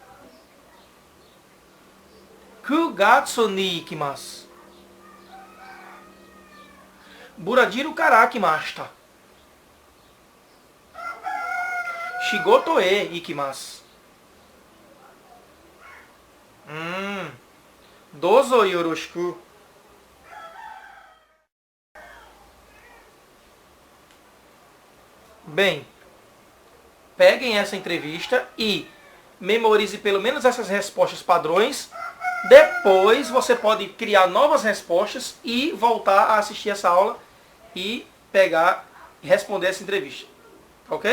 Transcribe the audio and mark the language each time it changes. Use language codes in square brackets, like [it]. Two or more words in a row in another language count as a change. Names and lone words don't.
[ja] 九月に行きます. ブラジルから来ました. 仕事へ行きます. どうぞよろしく. [pt] Bem, peguem essa entrevista e memorize pelo menos essas respostas padrões. Depois você pode criar novas respostas e voltar a assistir essa aula e pegar e responder essa entrevista.